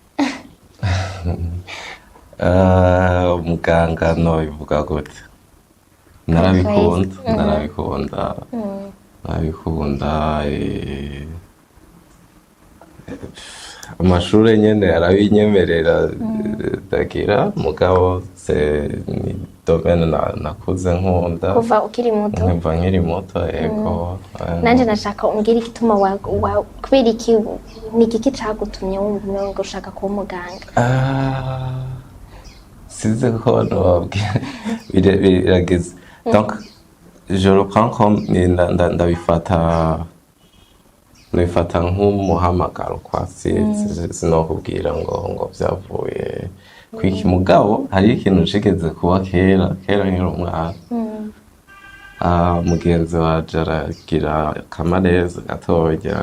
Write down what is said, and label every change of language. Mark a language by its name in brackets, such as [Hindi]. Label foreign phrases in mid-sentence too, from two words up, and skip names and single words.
[Rundi] Umuganga no bivuga gute, narabikunda amashuri nyene arabinyemerera ndagira, mugabo ni domaine nakuze nkunda kuva ukiri muto. Nkumva nkiri muto. Ego. Nanje nashaka umbwira igituma kubera iki, ni iki cagutumye wumva ngo ushaka kuba umuganga? Size ko nobabwira birageze. [French] Donc je le prends comme [Rundi] ndabifata nk'umuhamagaro kwa sinokubwira ngo vyavuye kwiki, mugabo hari ikintu cigeze kuba kera nkiri umwana. Mugenzi waje aragira akamareza gatoya,